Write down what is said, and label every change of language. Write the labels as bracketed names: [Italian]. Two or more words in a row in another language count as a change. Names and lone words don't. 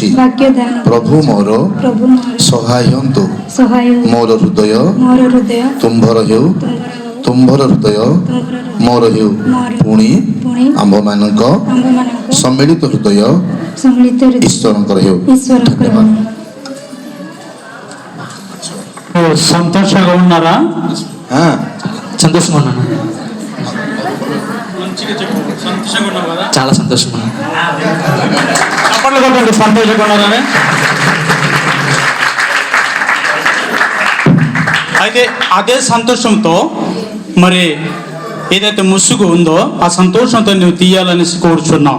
[Odia] ପ୍ରଭୁ ମୋର ସହାୟ ହୁଅନ୍ତୁ। ମୋର ହୃଦୟ ତୁମ୍ଭର ହେଉ, ତୁମ୍ଭର ହୃଦୟ ମୋର ହେଉ। ପୁଣି ଆମ୍ଭମାନଙ୍କ ସମ୍ମିଳିତ ହୃଦୟ ଈଶ୍ୱରଙ୍କର ହେଉ। ଧନ୍ୟବାଦ। [Telugu] సంతోషంగా ఉన్నారా? సంతోషంగా ఉన్నాను, చాలా సంతోషంగా ఉన్నాను. చప్పట్లు కొట్టండి, సంతోషంగా ఉన్నారని. అయితే అదే సంతోషంతో మరి ఏదైతే ముసుగు ఉందో ఆ సంతోషంతో నువ్వు తీయాలని కోరుచున్నావు.